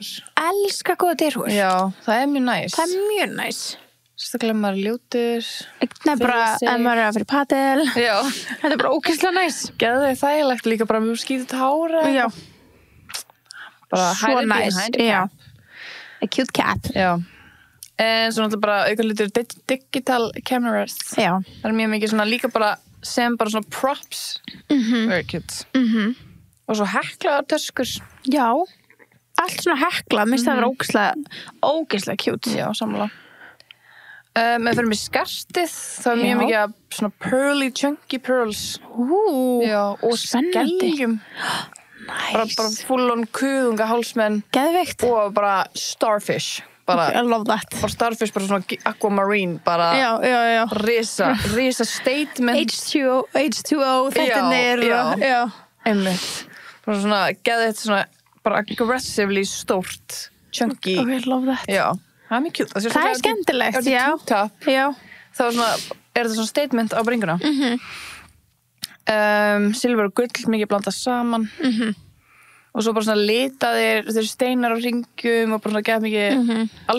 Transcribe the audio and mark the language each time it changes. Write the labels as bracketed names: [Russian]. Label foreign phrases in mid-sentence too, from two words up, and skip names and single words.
[Icelandic] Já, elska góða derhúfur. Já, það er mjög næs. Það er mjög næs. Sérstaklega maður ljótur. Nei, bara ef maður er að fyrir padel. Já. Þetta er bara ógeðslega næs. Geðu þau þægilegt líka bara mjög skítið hára. Já. Bara svo næs. Já. [English] A cute cap. [Icelandic] Já. En svo náttúrulega bara aukalutur [English] digital cameras. [Icelandic] Já. Það er mjög mikið svona líka bara sem bara svona props. [English] Very cute. [Icelandic] Og svo heklaðar töskur. Já. Allt svona hekla, minnst það vera ógeðslega cute. Já, sammála. Við fyrir með skartið, það er mjög mikið svona [English] pearly, chunky pearls. [Icelandic] Já, og skelljum. Nice. Bara [English] full on [Icelandic] kuðunga hálsmenn. Geðveikt. Og bara starfish. [English] I love that. [Icelandic] Bara starfish, bara svona aquamarine, bara risa statement. H2O, þettinir. Já. Einmitt. Bara svona, geðveikt svona, bara aggressively stórt, chunky. [English] I love that. [Icelandic] Já. Það er mjög cute. Það er skemmtilegt, já. Þá er það svona statement á bringuna. Silfur og gull mikið blandað saman. Og svo bara svona litaðir, þeir steinar á ringjum og bara svona geða mikið alls